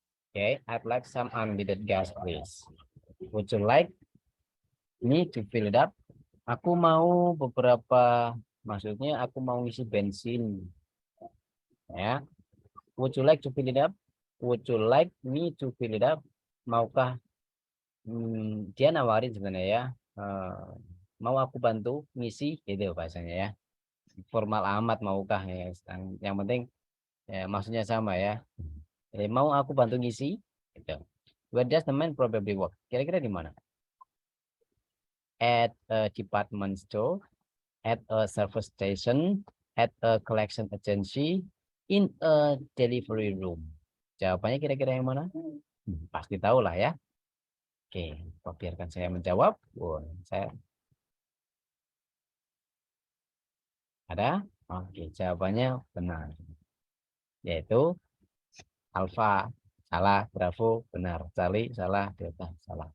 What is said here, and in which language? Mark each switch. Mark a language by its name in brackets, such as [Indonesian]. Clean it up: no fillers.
[English] Okay, I'd like some unleaded gas, please. Would you like me to fill it up? [Indonesian] Aku mau beberapa, maksudnya aku mau ngisi bensin. Ya. [English] Would you like to fill it up? Would you like me to fill it up? [Indonesian] Maukah dia nawarin sebenarnya ya. Mau aku bantu ngisi gitu bahasanya ya. Formal amat maukah ya. Yang penting ya, maksudnya sama ya. Mau aku bantu ngisi gitu. [English] Where does the man probably work? [Indonesian] Kira-kira di mana? [English] At a department store, at a service station, at a collection agency, in a delivery room. [Indonesian] Jawabannya kira-kira yang mana? Pasti tahu lah ya. Oke, biarkan saya menjawab. Saya ada. Oke, jawabannya benar. Yaitu alfa salah, bravo benar, Charlie salah, delta salah.